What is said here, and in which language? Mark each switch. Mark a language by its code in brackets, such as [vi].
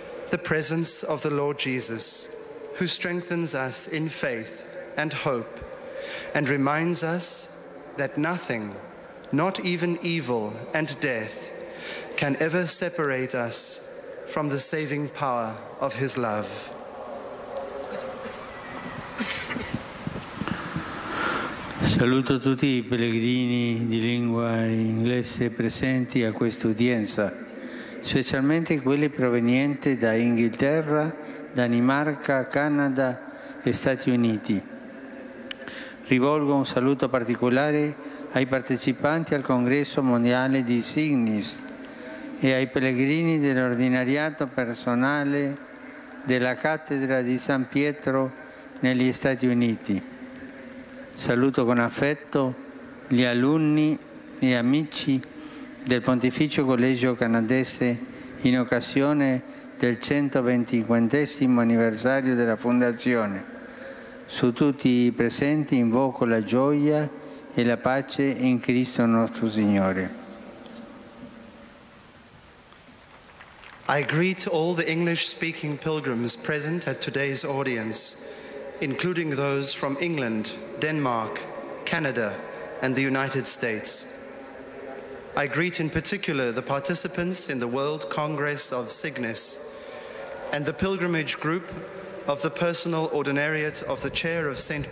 [en] the presence of the Lord Jesus, who strengthens us in faith and hope, and reminds us that nothing, not even evil and death, can ever separate us from the saving power of his love. [it] Saluto tutti i pellegrini di lingua inglese presenti a questa udienza, specialmente quelli provenienti da Inghilterra, Danimarca, Canada e Stati Uniti. Rivolgo un saluto particolare ai partecipanti al Congresso Mondiale di Signis e ai pellegrini dell'ordinariato personale della Cattedra di San Pietro negli Stati Uniti. Saluto con affetto gli alunni e amici del Pontificio Collegio Canadese in occasione del 125° anniversario della Fondazione. Su tutti i presenti invoco la gioia e la pace in Cristo nostro Signore. [en] I greet all the English-speaking pilgrims present at today's audience, including those from England, Denmark, Canada, and the United States. I greet in particular the participants in the World Congress of Cygnus and the pilgrimage group of the Personal Ordinariate of the Chair of St.